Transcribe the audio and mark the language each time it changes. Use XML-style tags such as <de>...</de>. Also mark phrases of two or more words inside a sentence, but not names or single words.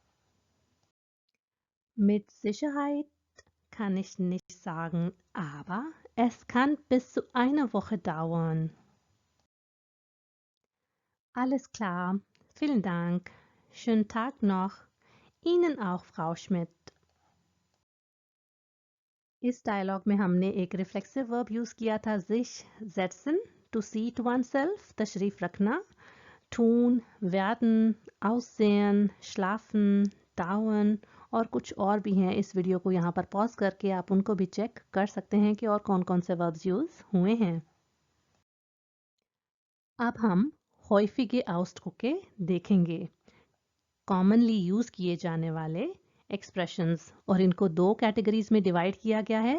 <de>Mit Sicherheit kann ich nicht sagen, aber es kann bis zu einer Woche dauern. Alles klar, vielen Dank. Schönen Tag noch. Ihnen auch, Frau Schmidt.</de> <hi>इस डायलॉग में हमने एक</hi> <en>reflexive verb use</en> <hi>किया था</hi> <de>sich setzen,</de> <en>to seat oneself,</en> <hi>तशरीफ रखना,</hi> <de>tun, werden, aussehen, schlafen, dauern</de> <hi>और कुछ और भी हैं। इस वीडियो को यहाँ पर पॉज करके आप उनको भी चेक कर सकते हैं कि और कौन कौन से</hi> <en>verbs use</en> <hi>हुए हैं। अब हम</hi> <de>häufige Ausdrücke</de> <hi>देखेंगे,</hi> <en>commonly use</en> <hi>किए जाने वाले एक्सप्रेशंस, और इनको 2 कैटेगरीज में डिवाइड किया गया है।</hi>